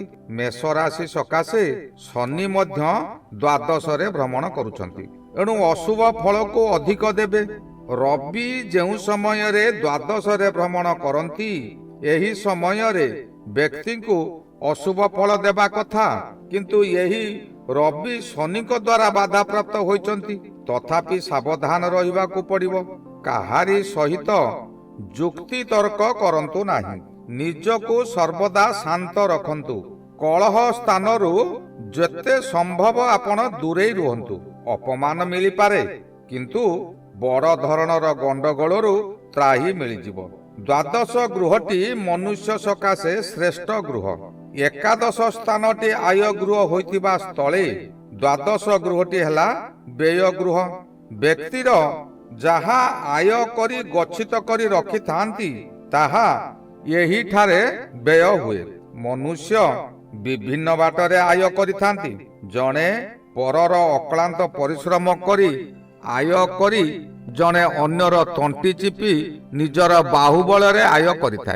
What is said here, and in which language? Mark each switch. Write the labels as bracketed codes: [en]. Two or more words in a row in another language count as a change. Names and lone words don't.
[or] ମେଷ ରାଶି ସକାଶେ ଶନି ମଧ୍ୟ ଦ୍ୱାଦଶ ରେ ଭ୍ରମଣ କରୁଛନ୍ତି, ଏଣୁ ଅଶୁଭ ଫଳ କୁ ଅଧିକ ଦେବେ। ରବି ଯେଉଁ ସମୟ ରେ ଦ୍ୱାଦଶ ରେ ଭ୍ରମଣ କରନ୍ତି ଏହି ସମୟ ରେ ବ୍ୟକ୍ତି କୁ ଅଶୁଭ ଫଳ ଦେବା କଥା, କିନ୍ତୁ ଏହି ରବି ଶନି କୁ ଦ୍ୱାରା ବାଧା ପ୍ରାପ୍ତ ହେଉଛନ୍ତି। ତଥାପି ସାବଧାନ ରହିବା କୁ ପଡ଼ିବ। କାହାରି ସହିତ ଯୁକ୍ତି ତର୍କ କରନ୍ତୁ ନାହିଁ, ନିଜକୁ ସର୍ବଦା ଶାନ୍ତ ରଖନ୍ତୁ। କଳହ ସ୍ଥାନରୁ ଯେତେ ସମ୍ଭବ ଆପଣ ଦୂରେ ରୁହନ୍ତୁ। ଅପମାନ ମିଳି ପାରେ, କିନ୍ତୁ ବଡ଼ ଧରଣର ଗଣ୍ଡଗୋଳରୁ ତ୍ରାହି ମିଳିଯିବ। ଦ୍ୱାଦଶ ଗୃହଟି ମନୁଷ୍ୟ ସକାଶେ ଶ୍ରେଷ୍ଠ ଗୃହ। ଏକାଦଶ ସ୍ଥାନଟି ଆୟ ଗୃହ ହୋଇଥିବା ସ୍ଥଳେ ଦ୍ୱାଦଶ ଗୃହଟି ହେଲା ବ୍ୟୟ ଗୃହ। ବ୍ୟକ୍ତିର ଯାହା ଆୟ କରି ଗଚ୍ଛିତ କରି ରଖି ଥାଆନ୍ତି ତାହା ଏହି ଠାରେ ବ୍ୟୟ ହୁଏ। ମନୁଷ୍ୟ ବିଭିନ୍ନ ବାଟରେ ଆୟ କରି ଥାଆନ୍ତି। ଜଣେ ପରର ଅକ୍ଳାନ୍ତ ପରିଶ୍ରମ କରି ଆୟ କରି ଜଣେ ଅନ୍ୟର ତଣ୍ଟି ଚିପି ନିଜର ବାହୁବଳ ରେ ଆୟ କରିଥାଏ।